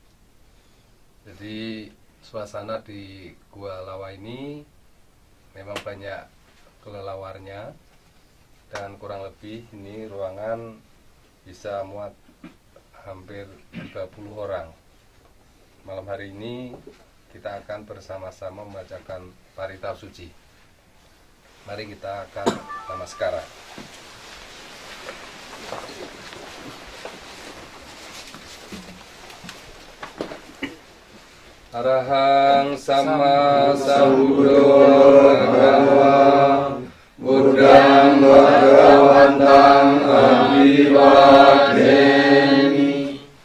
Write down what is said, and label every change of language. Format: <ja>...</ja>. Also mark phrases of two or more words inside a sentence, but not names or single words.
<id>Jadi suasana di Gua Lawa ini memang banyak kelelawarnya, dan kurang lebih ini ruangan bisa muat hampir 30 orang. Malam hari ini kita akan bersama-sama membacakan parita suci. Mari kita akan namaskara.</id> <pi>Arahang sama sambuddho bhagava buddhang bhagavantang abhivademi.</pi>